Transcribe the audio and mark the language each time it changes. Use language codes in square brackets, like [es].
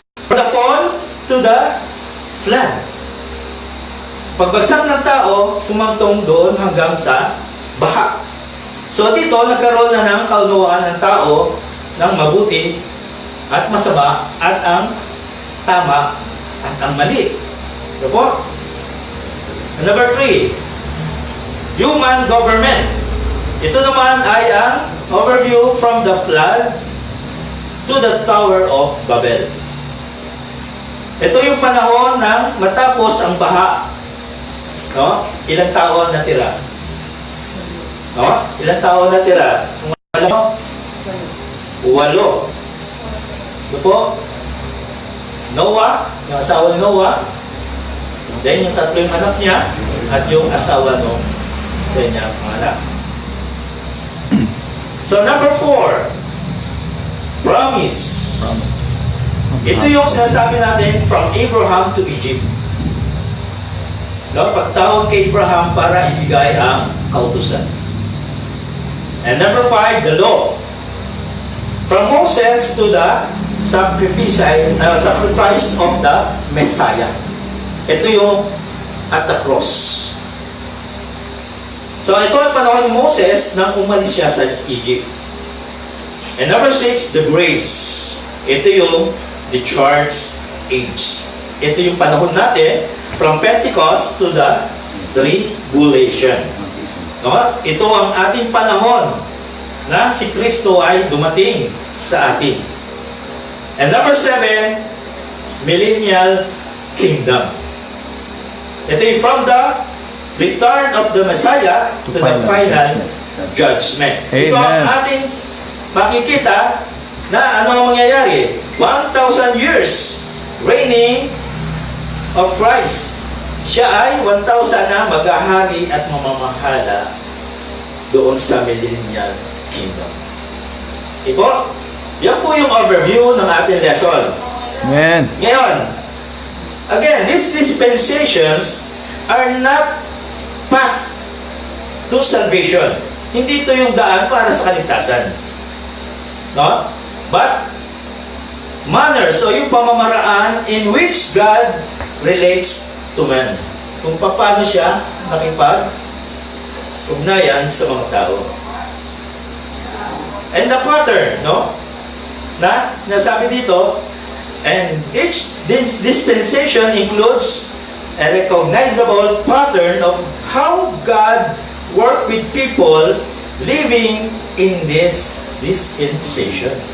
[en] From the fall to the flood. [tl] Pagbagsak ng tao, kumantong doon hanggang sa baha. So dito, nagkaroon na ng kaunawaan ng tao ng mabuti at masama at ang tama at ang mali. Ito po. [en] Number 3, human government. [tl] Ito naman ay ang [en] overview from the flood to the Tower of Babel. [tl] Ito yung panahon ng matapos ang baha. No? Ilang tao ang natira? No? Ilang tao ang natira? Kung alam mo? 8. Ito po. Noah, yung asawa ni Noah. Then yung 3 yung anak niya at yung asawa ng kanyang anak. [en] So number 4, promise. [tl] Ito yung sinasabi natin [en] from Abraham to Egypt. [tl] No, pagtawag kay Abraham para ibigay ang kautusan. [en] And number 5, the law. From Moses to the sacrifice of the Messiah. Ito yung at the cross. [tl] So ito ang panahon ni Moses nang umalis siya sa Egypt. [en] And number 6, the grace. [tl] Ito yung [en] the church age. [tl] Ito yung panahon natin [en] from Pentecost to the tribulation. [tl] No? Ito ang ating panahon na si Kristo ay dumating sa atin. [en] And number 7, millennial kingdom. [tl] Ito yung [en] from the return of the Messiah to the final judgment. Amen. [tl] Ito ang ating makikita na ano ang mangyayari. [en] 1,000 years reigning of Christ. [tl] Siya ay 1,000 na maghahari at mamamahala doon sa millennial kingdom. Ipo, yan po yung overview ng ating lesson. Amen. [en] Ngayon, again, these dispensations are not path to salvation. [tl] Hindi ito yung daan para sa kaligtasan. No? [en] But, manners [tl] o yung pamamaraan [en] in which God relates to man. [tl] Kung paano siya nakipag-ugnayan sa mga tao. [en] And the pattern, no? [tl] Na sinasabi dito, [en] and each dispensation includes a recognizable pattern of how God worked with people living in this dispensation.